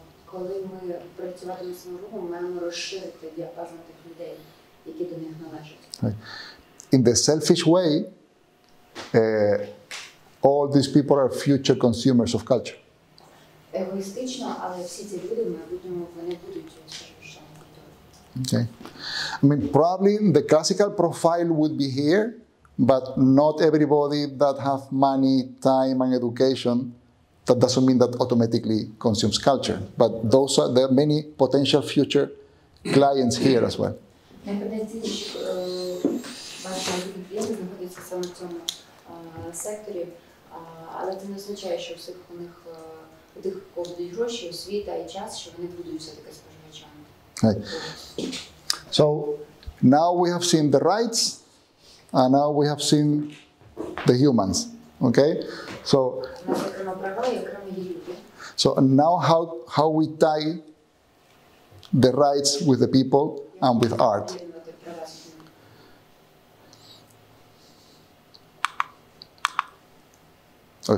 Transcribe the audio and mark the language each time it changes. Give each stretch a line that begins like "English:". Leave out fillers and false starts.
Ukrainian: Коли ми працюватимемо з цим рухом, ми маємо розширити діапазон тих людей, які до них належать.
English: Right. In the selfish way, all these people are future consumers of culture.
Ukrainian: Егоїстично, але всі ці люди в майбутньому вони будуть споживачами культури.
English: Okay. Probably the classical profile would be here, but not everybody that have money, time, and education. That doesn't mean that automatically consumes culture, but there are many potential future clients here as well.
Ukrainian: Найпотенційніші ваші майбутні клієнти знаходяться саме в цьому секторі, але це не означає, що всіх у них у тих, кого будуть гроші, освіта і час, що вони будуть все-таки споживачами.
English: Right. So now we have seen the rights, and now we have seen the humans. Okay? So,
Ukrainian: У нас окремо права і окремо є люди.
English: so now how we tie the rights with the people and with art.
Ukrainian: Поєднувати права з людьми.